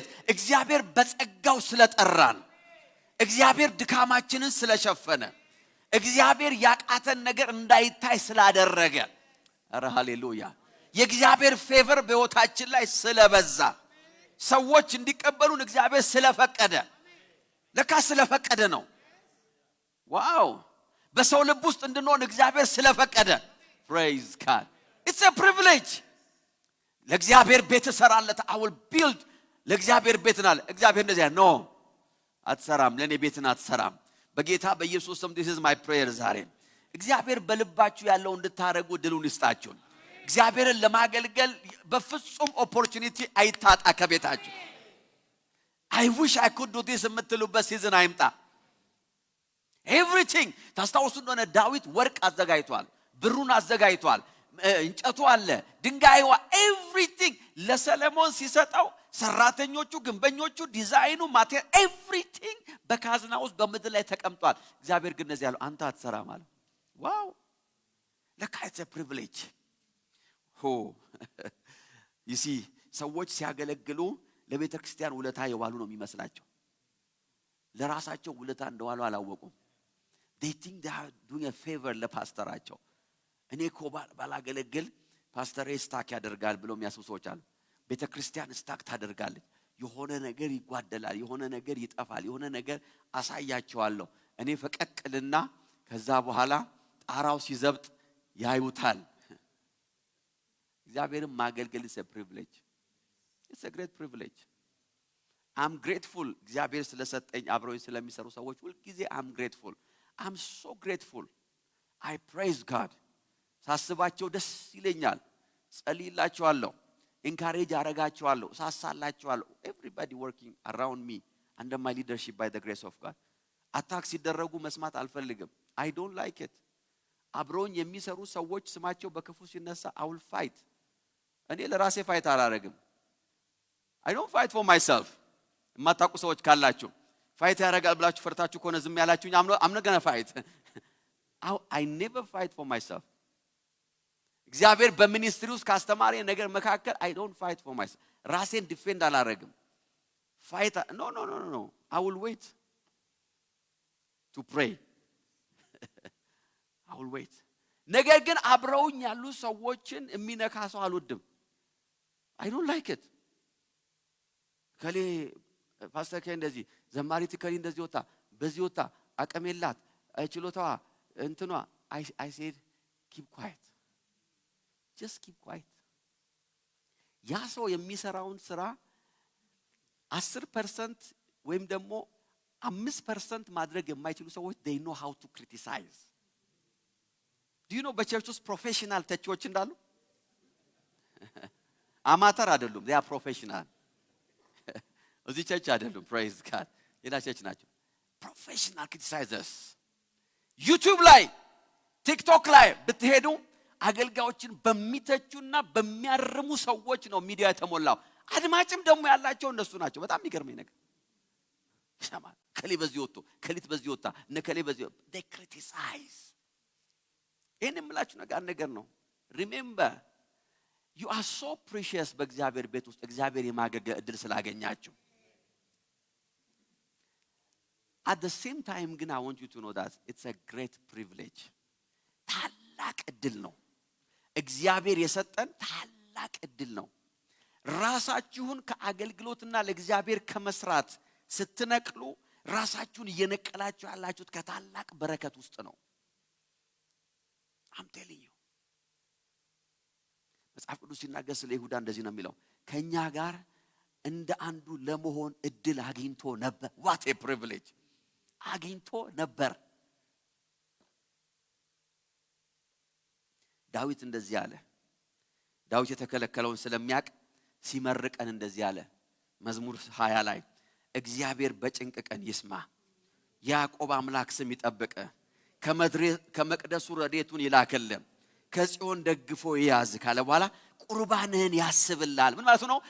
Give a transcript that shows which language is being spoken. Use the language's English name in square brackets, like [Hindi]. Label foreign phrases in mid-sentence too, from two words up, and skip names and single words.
[Amharic] እግዚአብሔር በጸጋው ስለጠራን፣ እግዚአብሔር ድካማችንን ስለሸፈነ፣ እግዚአብሔር ያቃተን ነገር እንዳይታይ ስላደረገ፣ አረ ሃሌሉያ! የእግዚአብሔር ፌቨር በሕይወታችን ላይ ስለበዛ፣ ሰዎች እንዲቀበሉን እግዚአብሔር ስለፈቀደ፣ ለካ ስለፈቀደ ነው። ዋው! በሰው ልብ ውስጥ እንድንሆን እግዚአብሔር ስለፈቀደ። [English] praise God. It's a privilege. [Amharic] ለእግዚአብሔር ቤት እሰራለሁ። [English] I will build [Amharic] ለእግዚአብሔር ቤት ናለ። እግዚአብሔር እንደዚያ ኖ አትሰራም፣ ለኔ ቤትን አትሰራም። በጌታ በኢየሱስ ስም [English] this is my prayer [Amharic] ዛሬ እግዚአብሔር በልባችሁ ያለው እንድታረጉ ድሉን ይስጣችሁ። እግዚአብሔርን ለማገልገል በፍጹም ኦፖርቹኒቲ አይታጣ ከቤታችሁ። [English] I wish I could do this [Amharic] የምትሉበት ሲዝን አይምጣ። everything ታስታውሱ እንደሆነ ዳዊት ወርቅ አዘጋጅቷል፣ ብሩን አዘጋጅቷል፣ እንጨቱ አለ፣ ድንጋዩ everything ለሰለሞን ሲሰጠው ሰራተኞቹ፣ ግንበኞቹ፣ ዲዛይኑ፣ ማቴሪያል everything በካዝና ውስጥ በምድር ላይ ተቀምጧል። እግዚአብሔር ግን እንደዚህ ያለው አንተ አትሰራም አለ። ዋው! ለካ [English] it's a privilege. you see [Amharic] ሰዎች ሲያገለግሉ ለቤተ ክርስቲያን ውለታ የዋሉ ነው የሚመስላቸው። ለራሳቸው ውለታ እንደዋሉ አላወቁም። [English] they think they are doing a favor [Amharic] ለፓስተራቸው። እኔ እኮ ባላገለግል ፓስተሬ ስታክ ያደርጋል ብለው የሚያስቡ ሰዎች አሉ። ቤተ ክርስቲያን ስታክ ታደርጋለች። የሆነ ነገር ይጓደላል፣ የሆነ ነገር ይጠፋል፣ የሆነ ነገር አሳያቸዋለሁ። እኔ ፈቀቅልና ከዛ በኋላ ጣራው ሲዘብጥ ያዩታል። እግዚአብሔርን ማገልገል [English] is a privilege. It's a great privilege. I'm grateful [Amharic] እግዚአብሔር ስለሰጠኝ አብረውኝ ስለሚሰሩ ሰዎች ሁሉ ጊዜ [English] I'm grateful. I'm so grateful. I praise God. [Amharic] ሳስባቸው ደስ ይለኛል። ጸልይላቸዋለሁ፣ encourage አረጋቸዋለሁ፣ ሳሳላቸዋለሁ። [English] Everybody working around me under my leadership by the grace of God. [Amharic] አታክ ሲደረጉ መስማት አልፈልግም። [English] I don't like it. [Amharic] አብረውኝ የሚሰሩ ሰዎች ስማቸው በክፉ ሲነሳ [English] I will fight. [Amharic] እኔ ለራሴ ፋይት አላረግም። [English] I don't fight for myself. [Amharic] የማታውቁ ሰዎች ካላችሁ ፋይት ያረጋል ብላችሁ ፈርታችሁ ከሆነ ዝም ያላችሁኝ [English] I'm not going to fight. I never fight for myself. [Amharic] እግዚአብሔር በሚኒስትሪ ውስጥ ካስተማሪ ነገር መካከል [English] I don't fight for myself. [Amharic] ራሴን ዲፌንድ አላረግም። [English] fight no. I will wait to pray. I will wait. [Amharic] ነገር ግን አብረውኝ ያሉ ሰዎችን የሚነካ ሰው አልወድም። [English] I don't like it. [Amharic] ከሌ ፓስተር ከሌ እንደዚህ፣ ዘማሪት ከሌ እንደዚህ ወጣ፣ በዚህ ወጣ፣ አቀሜላት አይችሎታዋ እንትኗ [English] I said keep quiet. Just keep quiet. [Amharic] ያ ሰው የሚሰራውን ስራ 10% ወይም ደግሞ 5% ማድረግ የማይችሉ ሰዎች [English] they know how to criticize. Do you know [Amharic] በቸርች ውስጥ ፕሮፌሽናል ተቺዎች እንዳሉ? አማተር አይደሉም፣ [English] they are professional. [Amharic] እዚህ ቸርች አይደሉም፣ [English] praise God. [Amharic] ሌላ ቸርች ናቸው። [English] professional criticizers. [Amharic] ዩቲዩብ ላይ ቲክቶክ ላይ ብትሄዱ አገልጋዮችን በሚተቹና በሚያርሙ ሰዎች ነው ሚዲያ የተሞላው። አድማጭም ደግሞ ያላቸው እነሱ ናቸው። በጣም የሚገርመኝ ነገር ይሰማል። ከሌ በዚህ ወጥቶ ከሊት በዚህ ወጣ ነከሌ በዚህ [English] they criticize። [Amharic] ይሄን የምላችሁ ነገር ነው። [English] remember you are so precious [Amharic] በእግዚአብሔር ቤት ውስጥ እግዚአብሔር የማገልገል እድል ስላገኛችሁ። [English] at the same time [Amharic] ግን [English] I want you to know that it's a great privilege። [Amharic] ታላቅ እድል ነው እግዚአብሔር የሰጠን ታላቅ እድል ነው። ራሳችሁን ከአገልግሎትና ለእግዚአብሔር ከመስራት ስትነቅሉ ራሳችሁን እየነቀላችሁ ያላችሁት ከታላቅ በረከት ውስጥ ነው። [English] I'm telling you። [Amharic] መጽሐፍ ቅዱስ ሲናገር ስለ ይሁዳ እንደዚህ ነው የሚለው ከኛ ጋር እንደ አንዱ ለመሆን እድል አግኝቶ ነበር። [English] what a privilege። [Amharic] አግኝቶ ነበር። ዳዊት እንደዚህ አለ። ዳዊት የተከለከለውን ስለሚያቅ ሲመርቀን እንደዚህ አለ መዝሙር 20 ላይ እግዚአብሔር በጭንቅ ቀን ይስማ፣ ያዕቆብ አምላክ ስም ይጠብቅ፣ ከመቅደሱ ረድኤቱን ይላክልህ፣ ከጽዮን ደግፎ ይያዝ ካለ በኋላ ቁርባንህን ያስብልሃል። ምን ማለት ነው?